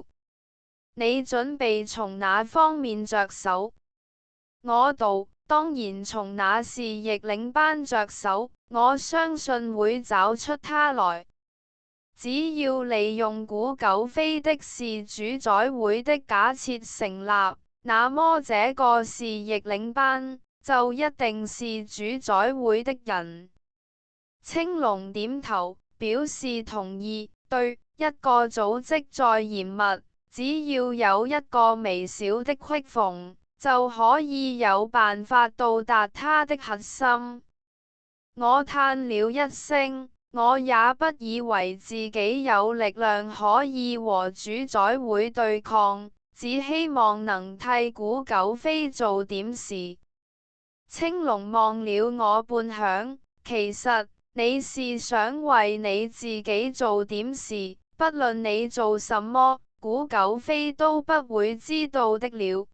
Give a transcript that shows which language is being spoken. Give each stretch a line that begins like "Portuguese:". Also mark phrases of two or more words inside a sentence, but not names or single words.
Chinese: 你準備從哪方面着手？我道。當然從那是逆領班着手，我相信會找出他來。只要利用古狗飛的是主宰會的假設成立，那麼這個是逆領班就一定是主宰會的人。青龍點頭表示同意。對，一個組織再嚴密，只要有一個微小的隙縫，就可以有辦法到達它的核心。我嘆了一聲，我也不以為自己有力量可以和主宰會對抗，只希望能替古狗飛做點事。青龍望了我半晌，其實你是想為你自己做點事，不論你做什麼，古狗飛都不會知道的了。